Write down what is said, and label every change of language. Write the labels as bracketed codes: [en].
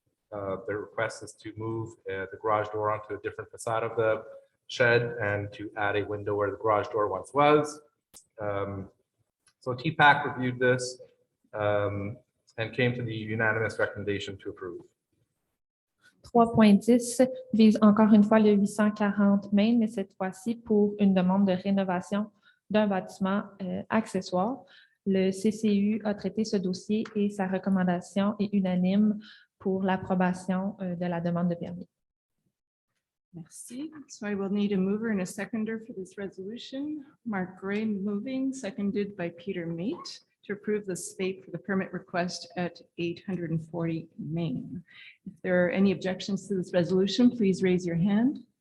[en] The request is to move the garage door onto a different facade of shed and to add a window where the garage door once was. So TPAC reviewed this and came to the unanimous recommendation to approve. [fr] 3.10 vise encore une fois le 840 Main, mais cette fois-ci pour une demande de rénovation d'un bâtiment accessoire. Le CCU a traité ce dossier et sa recommandation est unanime pour l'approbation de la demande de permis. Merci. [en] So I will need a mover and a seconder for this resolution. Mark Gray moving, seconded by Peter Mate to approve the SPAPE for the permit request at 840 Main. If there are any objections to this resolution, please raise your hand.